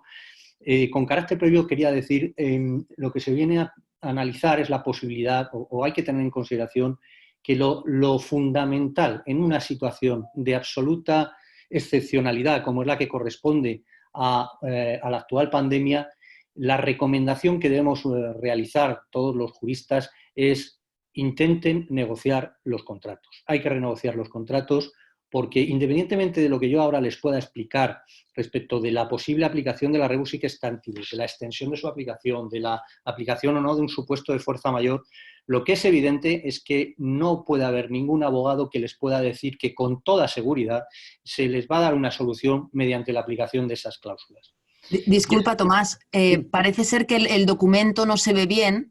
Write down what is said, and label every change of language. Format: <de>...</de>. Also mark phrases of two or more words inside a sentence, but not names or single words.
<es>Con carácter previo quería decir, lo que se viene a analizar es la posibilidad, o hay que tener en consideración, que lo fundamental en una situación de absoluta excepcionalidad, como es la que corresponde a la actual pandemia, la recomendación que debemos realizar todos los juristas es intenten negociar los contratos. Hay que renegociar los contratos porque independientemente de lo que yo ahora les pueda explicar respecto de la posible aplicación de la</es> <la>rebus sic stantibus,</la> <es>de la extensión de su aplicación, de la aplicación o no de un supuesto de fuerza mayor, lo que es evidente es que no puede haber ningún abogado que les pueda decir que con toda seguridad se les va a dar una solución mediante la aplicación de esas cláusulas. Disculpa, Tomás, parece ser que el documento no se ve bien.</es>